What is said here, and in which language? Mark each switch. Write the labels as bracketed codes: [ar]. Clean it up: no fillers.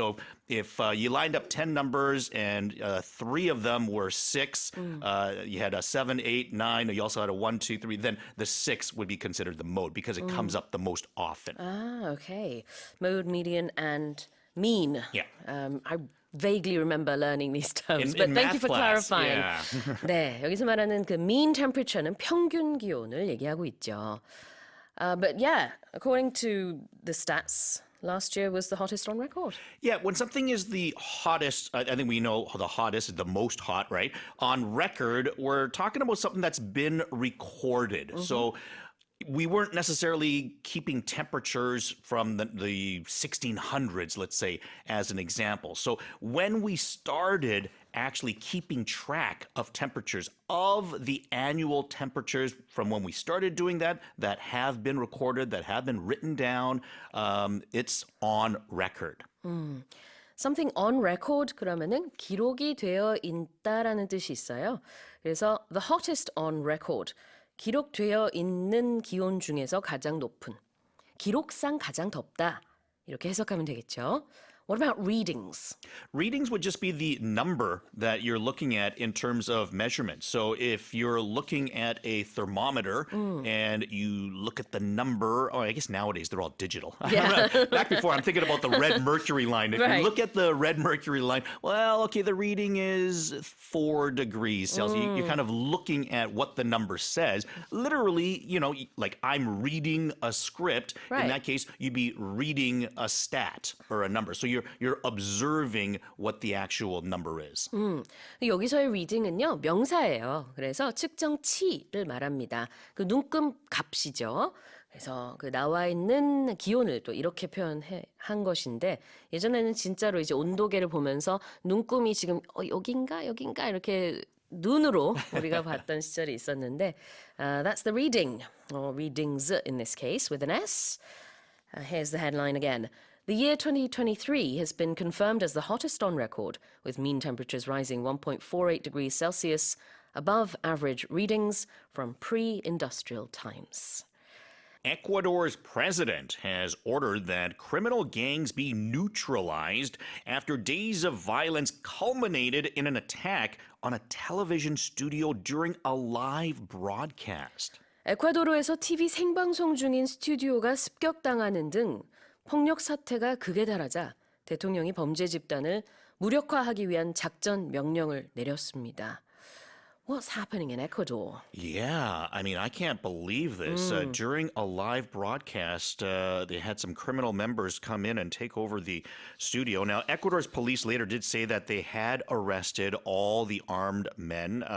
[en] So if you lined up 10 numbers and 3 of them were 6, you had a 7, 8, 9, you also had a 1, 2, 3, then the 6 would be considered the mode because it comes up the most often. Ah, okay. Mode, median, and mean. Yeah. I vaguely remember learning these terms, In but thank math you for class, clarifying. yeah. [ko] 네, 여기서 말하는 그 [en] mean temperature [ko] 는 평균 기온을 얘기하고 있죠. [en] But yeah, according to the stats, last year was the hottest on record. Yeah, when something is the hottest, I think we know the hottest is the most hot, right? On record, we're talking about something that's been recorded. So we weren't necessarily keeping temperatures from the 1600s, let's say, as an example. So when we started actually keeping track of temperatures, of the annual temperatures from when we started doing that have been recorded, that have been written down, it's on record. Something on record [ko] 그러면은 기록이 되어 있다라는 뜻이 있어요. 그래서 [en] the hottest on record, [ko] 기록되어 있는 기온 중에서 가장 높은, 기록상 가장 덥다 이렇게 해석하면 되겠죠. [en] What about readings? Readings would just be the number that you're looking at in terms of measurement. So if you're looking at a thermometer and you look at the number, I guess nowadays they're all digital. Yeah. Back before, I'm thinking about the red mercury line. If Right. you look at the red mercury line, well, okay, the reading is 4 degrees Celsius. You're kind of looking at what the number says. Literally, like I'm reading a script. Right. In that case, you'd be reading a stat or a number. So you're observing what the actual number is. [ko] 여기서의 reading은요, 명사예요. 그래서 측정치를 말합니다. 그 눈금 값이죠. 그래서 그 나와 있는 기온을 또 이렇게 표현한 것인데 예전에는 진짜로 이제 온도계를 보면서 눈금이 지금 여긴가 이렇게 눈으로 우리가 봤던 시절이 있었는데 [en] that's the reading, or readings in this case with an S. Here's the headline again. The year 2023 has been confirmed as the hottest on record, with mean temperatures rising 1.48 degrees Celsius above average readings from pre-industrial times. Ecuador's president has ordered that criminal gangs be neutralized after days of violence culminated in an attack on a television studio during a live broadcast. [ko] 에콰도르에서 TV 생방송 중인 스튜디오가 습격당하는 등 폭력 사태가 극에 달하자 대통령이 범죄 집단을 무력화하기 위한 작전 명령을 내렸습니다. [en] What's happening in Ecuador? Yeah, I mean, I can't believe this. During a live broadcast, they had some criminal members come in and take over the studio. Now, Ecuador's police later did say that they had arrested all the armed men.